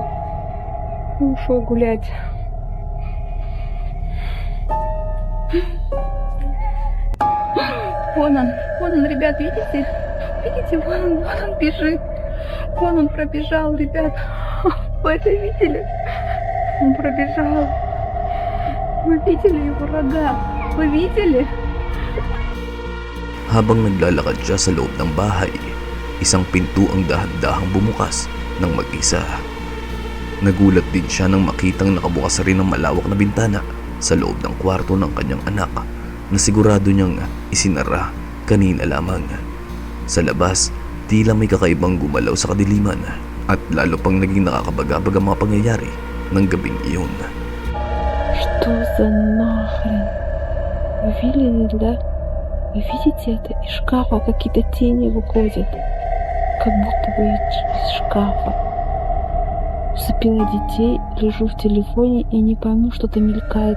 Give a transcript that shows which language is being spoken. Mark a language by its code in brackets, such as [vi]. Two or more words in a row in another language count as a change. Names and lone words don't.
[ru] Ушел гулять. Вон он, ребят, видите? Видите, вон он бежит. Вон он пробежал, ребят. Вы это видели? Он пробежал. Вы видели его рога? Вы видели? [tl] Habang naglalakad siya sa loob ng bahay, isang pinto ang dahan-dahang bumukas ng mag-isa. Nagulat din siya nang makitang nakabukas rin ang malawak na bintana sa loob ng kwarto ng kanyang anak na sigurado niyang isinara kanina lamang. Sa labas, tila may kakaibang gumalaw sa kadiliman at lalo pang naging nakakabagabag ang mga pangyayari ng gabing iyon. [ru] Что за нахрен? Вы видели, да? Вы видите это? Из шкафа какие-то тени выходят. Как будто бы из шкафа. Усыпила детей, лежу в телефоне и не пойму, что-то мелькает.